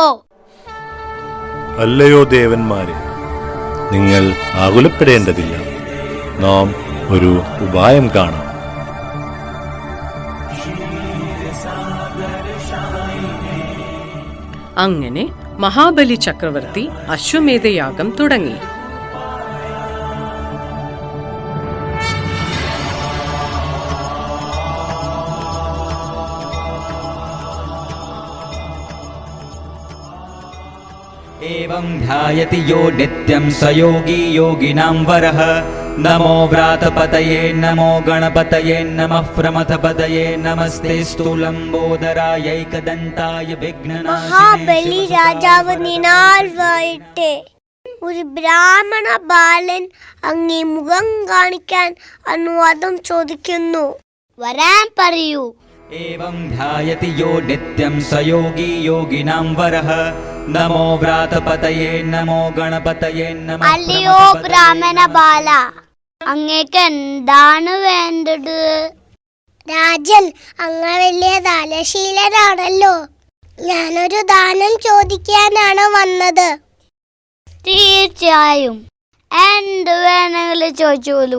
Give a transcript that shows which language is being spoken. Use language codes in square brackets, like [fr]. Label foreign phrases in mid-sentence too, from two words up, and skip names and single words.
[ml] അല്ലയോ ദേവന്മാരെ, നിങ്ങൾ ആകുലപ്പെടേണ്ടതില്ല. നാം ഒരു ഉപായം കാണാം. അങ്ങനെ മഹാബലി ചക്രവർത്തി അശ്വമേധയാഗം തുടങ്ങി. [sa] एवं ध्यायति यो नित्यं स योगी योगिनां वरः. नमो व्रातपतये नमो गणपतये नमः प्रमथपतये नमस्तेस्तु लम्बोदरायैकदन्ताय विघ्ननाशिने. [ml] മഹാബലി രാജാവ് നിനാൽ വാഴട്ടെ. ഒരു ബ്രാഹ്മണ ബാലൻ അങ്ങേ മുഖം കാണിക്കാൻ അനുവാദം ചോദിക്കുന്നു. വരാൻ പറയൂ. [sa] एवं ध्यायति यो नित्यं स योगी योगिनां वरः. नमो व्रातपतये नमो गणपतये नमः. [ml] അല്ലയോ ബ്രാഹ്മണ ബാല, അങ്ങേക്ക് എന്താണ് വേണ്ടത്? രാജൻ, അങ്ങ് വലിയ ദാനശീലനാണല്ലോ. ഞാനൊരു ദാനം ചോദിക്കാനാണ് വന്നത്. തീർച്ചയായും, എന്ത് വേണമെങ്കിലും ചോദിച്ചോളൂ.